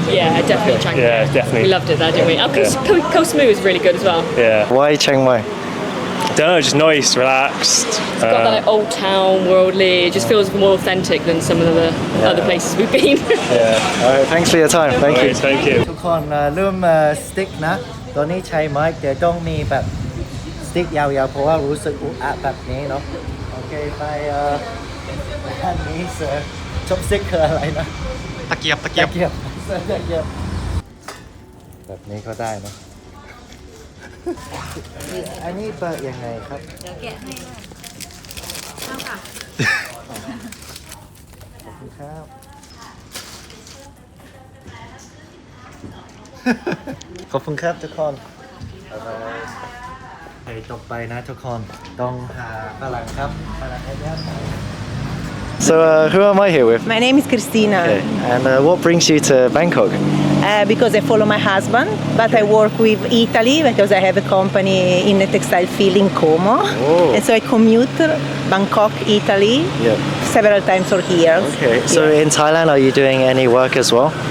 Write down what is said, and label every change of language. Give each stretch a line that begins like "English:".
English: Yeah, definitely Chiang Mai. Yeah, definitely. We loved it there, didn't we? Our Koh Samui was really good as well. Yeah. Why Chiang Mai? Don't know, just nice, relaxed. It's got that like old town, worldly. It just feels more authentic than some of the other places we've been. Yeah. Alright, thanks for your time. Thank you. Nice, thank you.
Thai: ทุกคนเริ่มสติ๊กนะตอนนี้ใช้ไม้แต่ต้องมีแบบสติ๊กยาวๆเพราะว่ารู้สึกอุอะแบบนี้เนาะโอเคไปด้านนี้เสือชอบสติ๊กคืออะไรนะตะเกียบเสือตะเกียบแบบนี้ก็ได้เนาะ อันนี้เปิดยังไงครับเดี๋ยวแกะให้เข้าค่ะขอบคุณครับขอบคุณครับทุกคนไปต่อไปนะทุกคนต้องหาฝรั่งครับฝรั่งให้ได้
English: So who am I here with? My name is Christina. Okay. And what brings you to Bangkok? Because I follow my husband, but I work with Italy because I have a company in the textile field in Como. Oh. And so I commute Bangkok, Italy, several times a year. Okay. So in Thailand, are you doing any work as well?